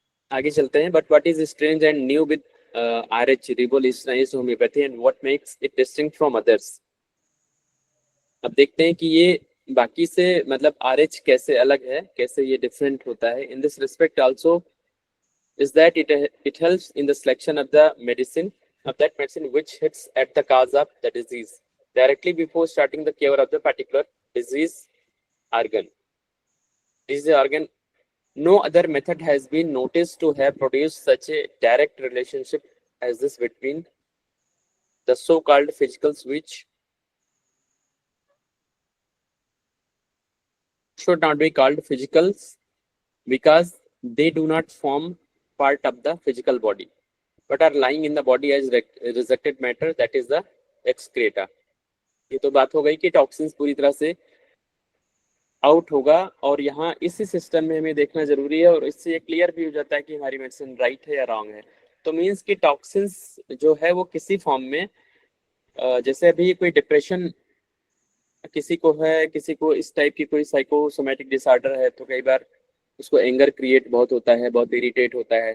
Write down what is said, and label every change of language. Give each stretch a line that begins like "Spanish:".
Hindi: आगे चलते हैं।
English: But what is strange and new with RH revolutionised homeopathy and what makes it distinct from others?
Hindi: अब देखते हैं कि ये बाकी से मतलब RH कैसे अलग है, कैसे ये डिफरेंट होता है।
English: In this respect also is that it helps in the selection of the medicine which hits at the cause of the disease directly before starting the cure of the particular disease organ. No other method has been noticed to have produced such a direct relationship as this between the so-called physicals, which should not be called physicals because they do not form part of the physical body but are lying in the body as rejected matter, that is the excreta.
Hindi: ये तो बात हो गई कि toxins पूरी तरह से out होगा, और यहाँ इसी सिस्टम में हमें देखना जरूरी है, और इससे ये क्लियर भी हो जाता है कि हमारी मेडिसिन राइट है या रॉन्ग है। तो मीन्स कि टॉक्सिन्स जो है वो किसी फॉर्म में, जैसे अभी कोई डिप्रेशन किसी को है, किसी को इस टाइप की कोई साइकोसोमैटिक डिसऑर्डर है, तो कई बार उसको एंगर क्रिएट बहुत होता है, बहुत इरिटेट होता है।